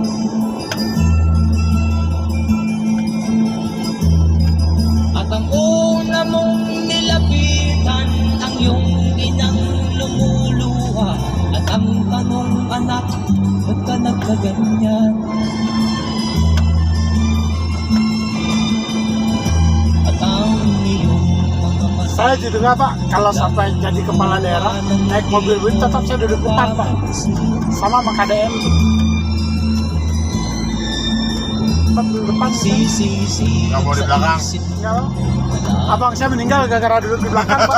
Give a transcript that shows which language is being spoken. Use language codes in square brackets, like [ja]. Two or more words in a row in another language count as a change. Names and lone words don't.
[tl] At ang una mong nilapitan ang iyong inang lumuluha. At ang tanong, anak, ba't ka nagkaganyan? At ang iyong mga mata [id] Saya juga Pak, kalau sampai jadi kepala daerah naik mobil Win tetap saya duduk depan Pak, sama sama KDM. Tetap duduk depan. sisi-sisi Nggak mau di belakang. Ya, abang saya meninggal gara-gara duduk di belakang Pak.